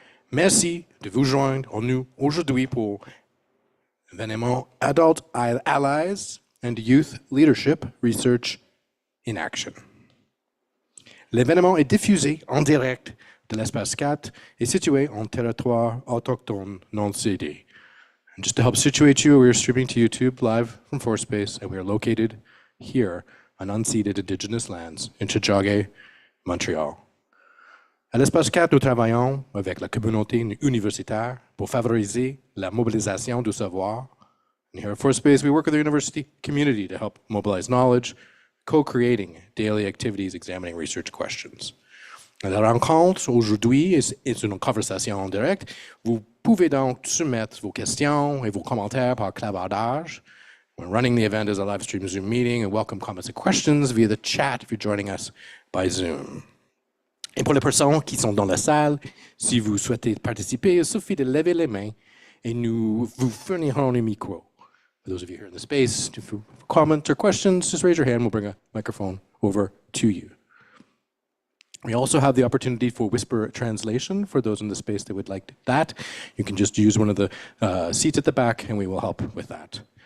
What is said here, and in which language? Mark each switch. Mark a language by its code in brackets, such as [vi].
[fr] Merci de vous joindre à nous aujourd'hui pour l'événement Adult Allies and Youth Leadership Research in Action. L'événement est diffusé en direct de l'espace 4 et situé en territoire autochtone non cédé. [en] And just to help situate you, we are streaming to YouTube live from FourSpace, and we are located here on unceded Indigenous lands in Tiohtià:ke, Montreal. [fr] À l'Espace 4, nous travaillons avec la communauté universitaire pour favoriser la mobilisation du savoir. [en] And here at FourSpace, we work with the university community to help mobilize knowledge, co-creating daily activities, examining research questions. [fr] La rencontre aujourd'hui est une conversation en direct. Vous pouvez donc soumettre vos questions et vos commentaires par clavardage. [en] We're running the event as a live stream Zoom meeting and welcome comments and questions via the chat if you're joining us by Zoom. [fr] Et pour les personnes qui sont dans la salle, si vous souhaitez participer, il suffit de lever les mains et nous vous fournirons un micro. [en] For those of you here in the space, if you have comments or questions, just raise your hand. We'll bring a microphone over to you. We also have the opportunity for whisper translation for those in the space that would like that. You can just use one of the seats at the back and we will help with that.